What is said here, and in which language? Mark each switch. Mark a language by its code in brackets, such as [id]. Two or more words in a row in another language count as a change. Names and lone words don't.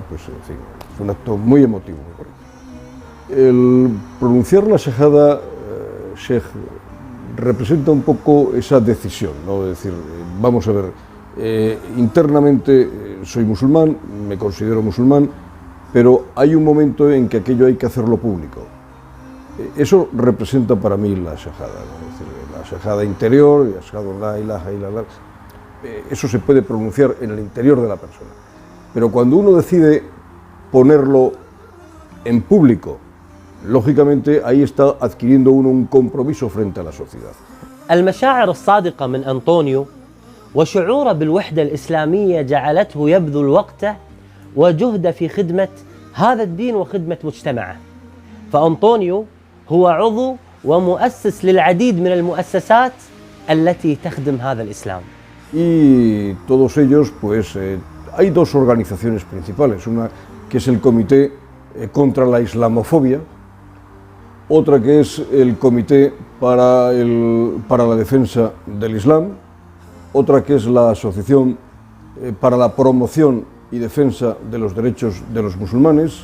[es] Pues en fin, fue un acto muy emotivo, muy bonito. El pronunciar la shahada, sheikh, representa un poco esa decisión, ¿no? Es decir, vamos a ver, internamente soy musulmán, me considero musulmán, pero hay un momento en que aquello hay que hacerlo público. Eso representa para mí la shahada, ¿no? Es decir, la shahada interior, [ar] أشهد لا إله إلا الله, [es] eso se puede pronunciar en el interior de la persona. Pero cuando uno decide ponerlo en público, lógicamente ahí está adquiriendo uno un compromiso frente a la sociedad. [ar] المشاعر الصادقة من أنطونيو وشعوره بالوحدة الإسلامية جعلته يبذل وقته وجهده في خدمة هذا الدين وخدمة مجتمعه. فأنطونيو هو عضو ومؤسس للعديد من المؤسسات التي تخدم هذا الإسلام. [es] Y todos ellos, pues, hay dos organizaciones principales, una que es el Comité contra la Islamofobia, otra que es el Comité para la Defensa del Islam, otra que es la Asociación para la Promoción y Defensa de los Derechos de los Musulmanes.